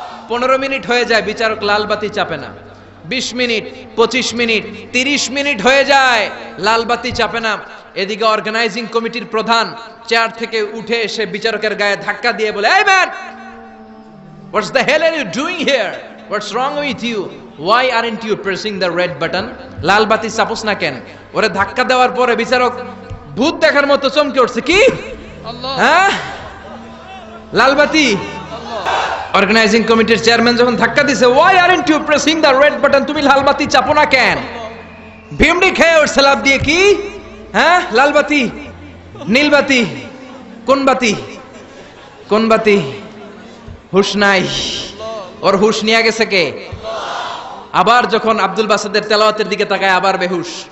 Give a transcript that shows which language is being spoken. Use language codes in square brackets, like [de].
[bn] 15 minute হয়ে যায়, বিচারক লালবাতি চাপে না। 20 মিনিট, 25 মিনিট, 30 মিনিট হয়ে যায়, লালবাতি চাপে না। এদিকে অর্গানাইজিং কমিটির প্রধান চেয়ার থেকে উঠে এসে বিচারকের গায়ে ধাক্কা দিয়ে বলে, এই man, [en] What's the hell are you doing here? What's wrong with you? Why aren't you pressing the red button? [bn] লাল বাতি চাপোস না কেন? ওরে ধাক্কা দেওয়ার পরে বিচারক ভূত দেখার মতো চমকে উঠছে। কি? হ্যাঁ, লাল বাতি। অর্গানাইজিং কমিটির চেয়ারম্যান যখন ধাক্কা দিছে, [en] why aren't you pressing the red button? [bn] তুমি লাল বাতি চাপো না কেন? ভিমড়ি খেয়ে ওর সালাব দিয়ে কি? হ্যাঁ, লাল বাতি। নীলবাতি, কোন বাতি, কোন বাতি? হুশ নাই, ওর হুশ নিয়ে গেছে কে? আবার যখন আব্দুল বাসিদের তেলাওয়াতের দিকে তাকায় আবার বেহুশ।